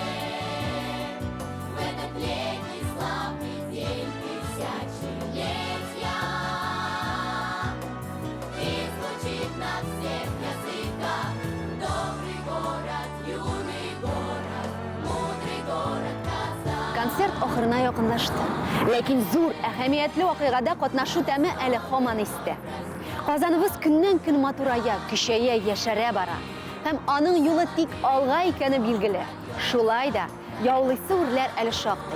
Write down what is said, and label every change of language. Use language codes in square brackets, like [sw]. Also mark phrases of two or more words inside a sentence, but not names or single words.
[ru] В этот летний славный день тысячелетия и звучит на всех языках добрый город, юный город, мудрый город Казань. [tt] Концерт охырына якынлашты. Ләкин зур, әһәмиятле вакыйгада катнашу тәме әле һаман истә. Казаныбыз көннән-көн матурая, көчәя, яшәрә бара. Һәм аның юлы тик алга икәне билгеле. Шулай да яулыйсы үрләр әле шактый.